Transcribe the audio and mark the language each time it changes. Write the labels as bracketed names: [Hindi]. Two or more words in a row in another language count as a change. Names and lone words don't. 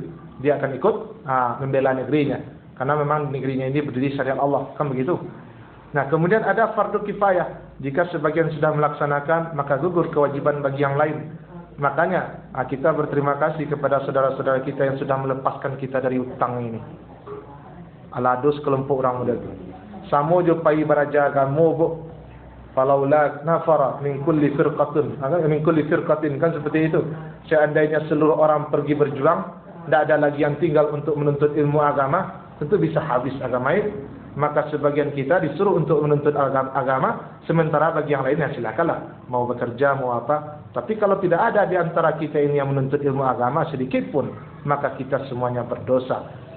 [Indonesian] Dia akan ikut membela negerinya. Karena memang negerinya ini berdiri syariat Allah, kan begitu. Nah, kemudian ada fardu kifayah. Jika sebagian sudah melaksanakan, maka gugur kewajiban bagi yang lain. Makanya, kita berterima kasih kepada saudara-saudara kita yang sudah melepaskan kita dari hutang ini. Alados kelompok orang muda itu. [Minangkabau] Samo jo pai baraja agamo bu. [Arabic] Falaula nafara min kulli firqatin. Min kulli firqatin [Indonesian] kan seperti itu. Seandainya seluruh orang pergi berjuang, tidak ada lagi yang tinggal untuk menuntut ilmu agama, tentu bisa habis agama itu. Maka sebagian kita disuruh untuk menuntut agama, sementara bagi yang lainnya silakanlah mau bekerja mau apa. Tapi kalau tidak ada di antara kita ini yang menuntut ilmu agama sedikit pun, maka kita semuanya berdosa.